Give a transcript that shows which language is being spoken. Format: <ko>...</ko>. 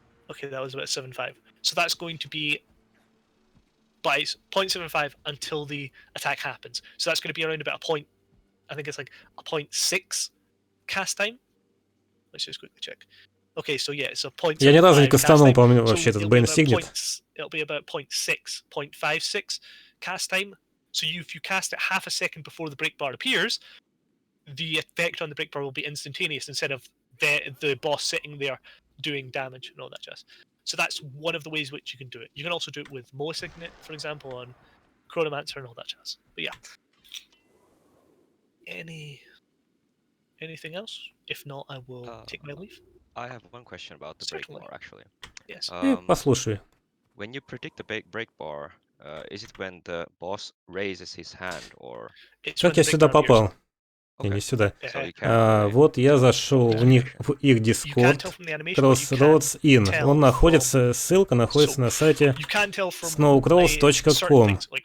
<en>Okay, that was about 7.5. So that's going to be by 0.75 until the attack happens. So that's going to be around about a point, I think it's like a 0.6 cast time. Let's just quickly check. Okay, so yeah, it's a 0.75.</en> <ru>Я ни разу не кастанул, по-моему, вообще этот Bane Signet.</ru> <en>It'll be about 0.6, 0.56 cast time. So if you cast it half a second before the break bar appears, the effect on the break bar will be instantaneous instead of the boss sitting there doing damage and all that jazz. So that's one of the ways which you can do it. You can also do it with Moa Signet, for example, on Chronomancer and all that jazz. But yeah. Anything else? If not, I will take my leave. I have one question about the break bar, actually. Yes.</en> <ru>Послушай.</ru> <en>When you predict the break bar, is it when the boss raises his hand, or?</en> <ru>Как я сюда попал? Не сюда. Вот я зашел в их Discord, Crossroads in. Он находится, ссылка находится на сайте snowcross.com.</ru>